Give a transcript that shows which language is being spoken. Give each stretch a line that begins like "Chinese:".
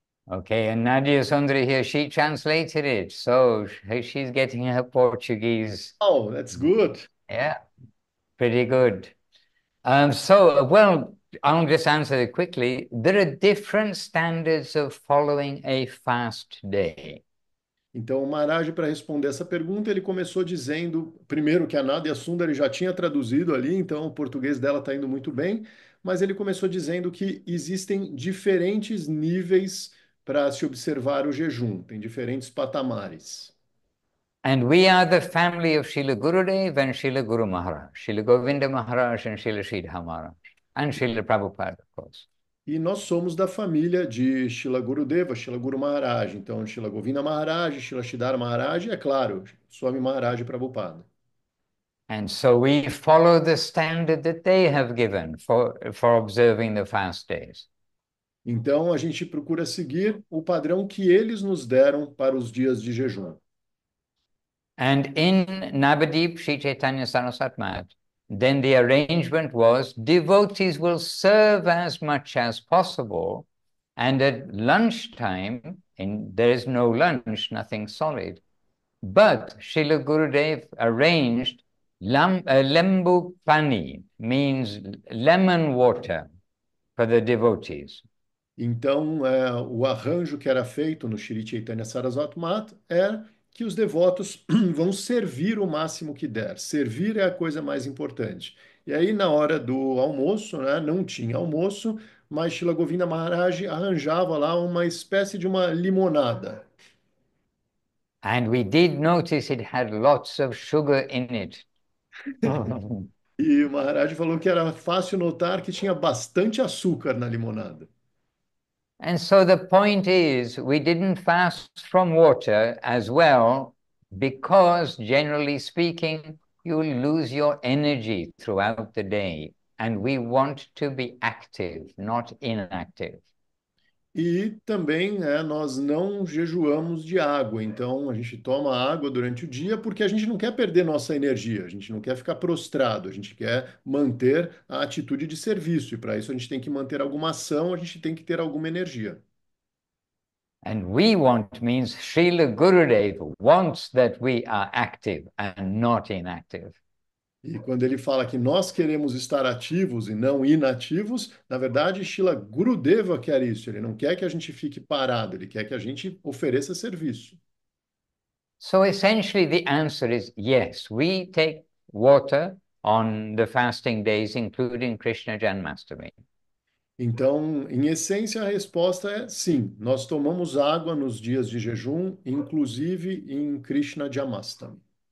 English: Okay, and Nadia Sundari here, she translated it. So she's getting her Portuguese. Oh, that's good. Yeah, pretty good. Well, I'll just answer it quickly. There are different standards of following a fast day.
Portuguese: Então, o Maharaj, para responder essa pergunta, ele começou dizendo, primeiro, que a Nadia Sundari já tinha traduzido ali, então o português dela está indo muito bem, mas ele começou dizendo que existem diferentes níveis para se observar o jejum, tem diferentes patamares.
English: And we are the family of Srila Gurudev and Srila Guru Maharaj, Srila Govinda Maharaj and Srila Sridhar Maharaj, and Srila Prabhupada, of course.
Portuguese: E nós somos da família de Srila Gurudeva, Srila Guru Maharaj. Então, Srila Govinda Maharaj, Srila Sridhar Maharaj e, é claro, Swami Maharaj Prabhupada.
English: And so we follow the standard that they have given for observing the fast days.
Portuguese: Então, a gente procura seguir o padrão que eles nos deram para os dias de jejum.
English: And in Navadip Sri Chaitanya Saraswat Math, then the arrangement was devotees will serve as much as possible, and at lunchtime, there is no lunch, nothing solid. But Srila Gurudev arranged lembu pani, means lemon water, for the devotees.
Portuguese: Então, o arranjo que era feito no Shri Chaitanya Saraswati Math é que os devotos vão servir o máximo que der. Servir é a coisa mais importante. E aí, na hora do almoço, né, não tinha almoço, mas Shila Govinda Maharaj arranjava lá uma espécie de uma limonada.
English: And we did notice it had lots of sugar in it.
Portuguese: E o Maharaj falou que era fácil notar que tinha bastante açúcar na limonada.
English: And so the point is, we didn't fast from water as well, because generally speaking, you lose your energy throughout the day. And we want to be active, not inactive.
Portuguese: E também, nós não jejuamos de água, então a gente toma água durante o dia porque a gente não quer perder nossa energia, a gente não quer ficar prostrado, a gente quer manter a atitude de serviço, e para isso a gente tem que manter alguma ação, a gente tem que ter alguma energia.
English: And we want means Srila Gurudev wants that we are active and not inactive.
Portuguese: E quando ele fala que nós queremos estar ativos e não inativos, na verdade, Shila Gurudeva quer isso, ele não quer que a gente fique parado, ele quer que a gente ofereça serviço.
English: So essentially the answer is yes, we take water on the fasting days, including Krishna Janmashtami.
Portuguese: Então, em essência, a resposta é sim. Nós tomamos água nos dias de jejum, inclusive em Krishna Janmashtami.